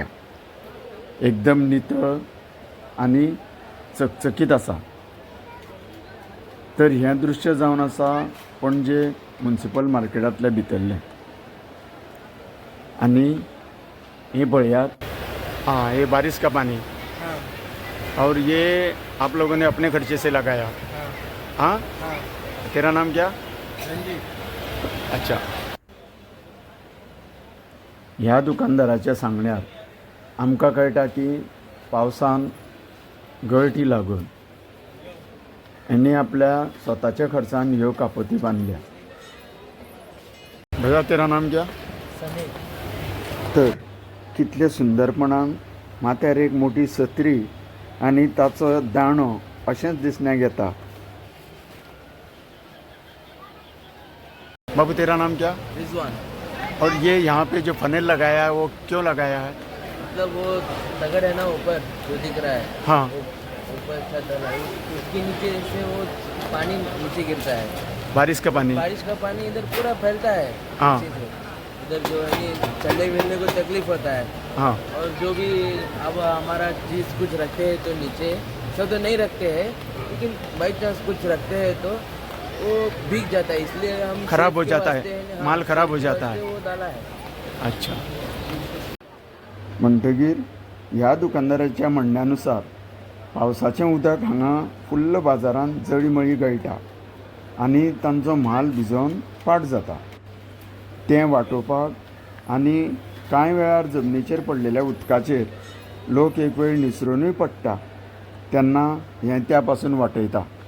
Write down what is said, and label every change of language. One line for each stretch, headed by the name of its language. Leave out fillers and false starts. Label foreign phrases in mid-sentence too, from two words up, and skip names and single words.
Konkani: एकदम नितळ आनी चकचकीत आसा. तर हें दृश्य जावन आसा पणजे म्युनिसिपल मार्केटांतल्या भितरलें. आनी हें पळयात,
Hindi: ये बारिश का पानी. और ये आप लोगों ने अपने खर्चे से लगाया? हाँ. तेरा नाम क्या? रंजीत. अच्छा.
Konkani: ह्या दुकानदाराच्या सांगण्यार आमकां कळटा की पावसान गळटी लागून हेणी आपल्या स्वताच्या खर्चान ह्यो कापोती बांदल्या.
Hindi: भैया, तेरा नाम क्या? समीर.
Konkani: तर कितले सुंदरपणान माथ्यार एक मोठी सत्री आनी ताचो दाणो अशेंच दिसण्याक येता.
Hindi: बाबू, तेरा नाम क्या? रिजवान. और ये यहाँ पे जो फनेल लगाया है वो क्यों लगाया है? मतलब वो तगड़ है ना ऊपर जो दिख रहा है. हाँ. ऊपर छत है, उसके नीचे से वो पानी नीचे गिरता है. बारिश का पानी. बारिश का पानी इधर पूरा फैलता है. हाँ. नीचे से. इधर जो है चलने फिरने को तकलीफ होता है. हाँ. और जो भी अब हमारा चीज़ कुछ रखते हैं तो नीचे सब तो नहीं रखते हैं, लेकिन
English: by chance
Hindi: कुछ रखते हैं तो वो भीग जाता है, इसलिए हम खराब हो सेफ के जाता है. वास्ते, हाँ, माल खराब हो सेफ जाता वास्ते है. वो डाला है. अच्छा.
Konkani: म्हणटकीर ह्या दुकानदाराच्या म्हणण्यानुसार पावसाचें उदक हांगा फुल्ल बाजारांत जळीमळी गळटा आनी तांचो म्हाल भिजोवन पाड जाता. तें वाटोवपाक आनी कांय वेळार जमनीचेर पडलेल्या उदकाचेर लोक एक वेळ निसरूनय पडटा तेन्ना हें त्या पासून वाटयता.